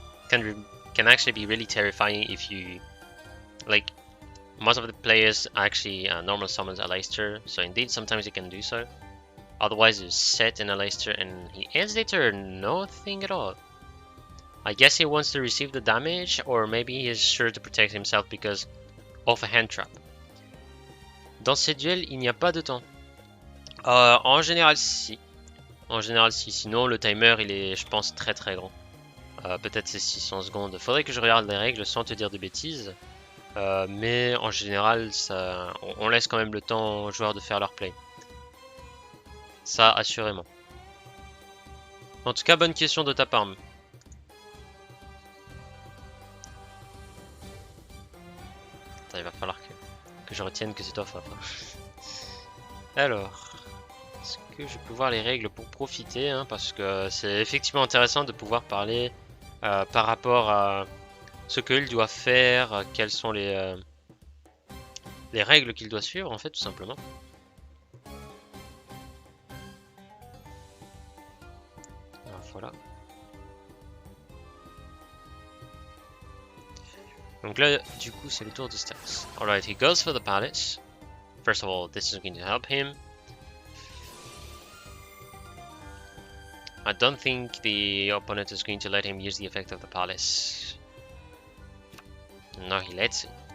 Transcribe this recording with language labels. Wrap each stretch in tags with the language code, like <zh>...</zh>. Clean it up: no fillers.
<en>Can actually be really terrifying if you, like, most of the players actually normal summons a Leicester, so indeed sometimes you can do so. Otherwise you set in a Leicester and he ends the turn, nothing at all. I guess he wants to receive the damage, or maybe he is sure to protect himself because of a hand trap.</en> <fr>Dans ces duels, il n'y a pas de temps. En général, si. En général, si. Sinon, le timer, il est, je pense, très grand. Peut-être c'est 600 secondes. Faudrait que je regarde les règles sans te dire de bêtises. Mais en général, ça, on laisse quand même le temps aux joueurs de faire leur play. Ça, assurément. En tout cas, bonne question de ta part. Il va falloir que je retienne que c'est toi, Fafa. Alors, est-ce que je peux voir les règles pour profiter parce que c'est effectivement intéressant de pouvoir parler par rapport à ce qu'il doit faire, quelles sont les règles qu'il doit suivre, en fait, tout simplement. Alors, voilà. Donc là, du coup, c'est le tour de Stacks.</fr> <en>Alright, he goes for the palace. First of all, this is going to help him. I don't think the opponent is going to let him use the effect of the palace. No, he lets it.</en>